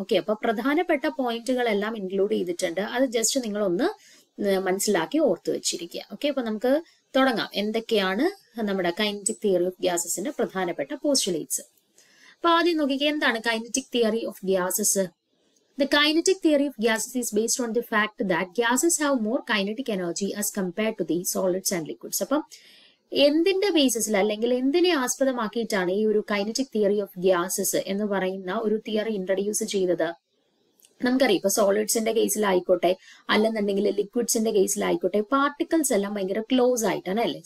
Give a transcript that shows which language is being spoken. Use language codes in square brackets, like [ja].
[ml] Okay, അപ്പൊ പ്രധാനപ്പെട്ട പോയിന്റുകളെല്ലാം ഇൻക്ലൂഡ് ചെയ്തിട്ടുണ്ട്. അത് ജസ്റ്റ് നിങ്ങളൊന്ന് മനസ്സിലാക്കി ഓർത്തു വെച്ചിരിക്കുക. ഓക്കെ, അപ്പൊ നമുക്ക് തുടങ്ങാം. എന്തൊക്കെയാണ് നമ്മുടെ കൈനറ്റിക് തിയറി ഓഫ് ഗ്യാസസിന്റെ പ്രധാനപ്പെട്ട പോസ്റ്റുലേറ്റ്സ്? അപ്പൊ ആദ്യം നോക്കിക്കുക, എന്താണ് kinetic theory of gases? [en] The kinetic theory of gases is based on the fact that gases have more kinetic energy as compared to the solids and liquids. [ml] അപ്പം എന്തിന്റെ ബേസിസിൽ അല്ലെങ്കിൽ എന്തിനെ ആസ്പദമാക്കിയിട്ടാണ് ഈ ഒരു കൈനറ്റിക് തിയറി ഓഫ് ഗ്യാസസ് എന്ന് പറയുന്ന ഒരു theory introduce ചെയ്തത്? നമുക്കറിയാം, ഇപ്പൊ സോളിഡ്സിന്റെ കേസിലായിക്കോട്ടെ അല്ലെന്നുണ്ടെങ്കിൽ ലിക്വിഡ്സിന്റെ കേസിലായിക്കോട്ടെ പാർട്ടിക്കിൾസ് എല്ലാം ഭയങ്കര ക്ലോസ് ആയിട്ടാണ് അല്ലെ.